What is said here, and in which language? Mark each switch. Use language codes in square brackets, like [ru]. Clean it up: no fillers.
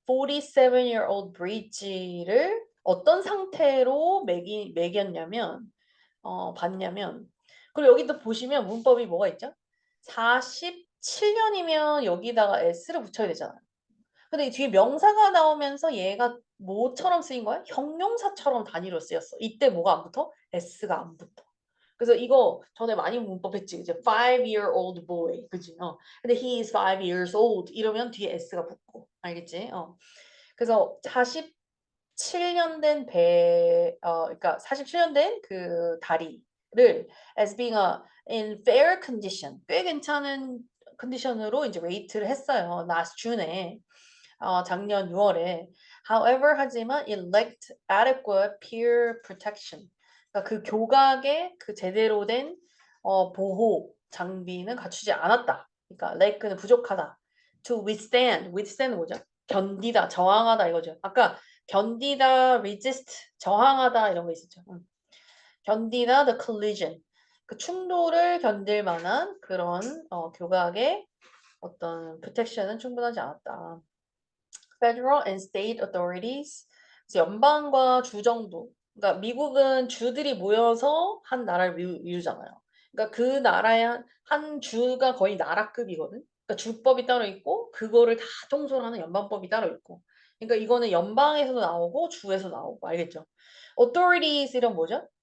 [en] 47-year-old bridge [ko] 를 어떤 상태로 매겼냐면 봤냐면 그리고 여기도 보시면 문법이 뭐가 있죠? 47년이면 여기다가 s를 붙여야 되잖아요. 근데 이 뒤에 명사가 나오면서 얘가 뭐처럼 쓰인 거야? 형용사처럼 단위로 쓰였어. 이때 뭐가 안 붙어? s가 안 붙어. 그래서 이거 전에 많이 문법 했지. 이제 [en] 5-year-old boy. [ko] 그치? 근데 [en] he is 5 years old. [ko] 이러면 뒤에 s가 붙고. 알겠지? 그래서 47년 된 그러니까 47년 된 그 다리를 [en] as being in fair condition. [ko] 꽤 괜찮은 컨디션으로 이제 레이트를 했어요. [en] last June [ko] 에. 작년 6월에. [en] However, [ko] 하지만 [en] it lacked adequate peer protection. [ko] 그러니까 그 교각에 그 제대로 된 보호 장비는 갖추지 않았다. 그러니까 lack는 부족하다. [en] To withstand, withstand [ko] 뭐죠? 견디다, 저항하다 이거죠. 아까 견디다, resist, 저항하다 이런 거 있었죠. 견디다, [en] the collision. [ko] 그 충돌을 견딜 만한 그런 교각의 어떤 protection은 충분하지 않았다. [en] Federal and state authorities. [ko] 그래서 연방과 주 정도. 그러니까 미국은 주들이 모여서 한 나라를 이루잖아요. 그러니까 그 나라의 한 주가 거의 나라급이거든. 그러니까 주법이 따로 있고 그거를 다 통솔하는 연방법이 따로 있고. 그러니까 이거는 연방에서도 나오고 주에서 나오고 알겠죠? authorities 이런 뭐죠?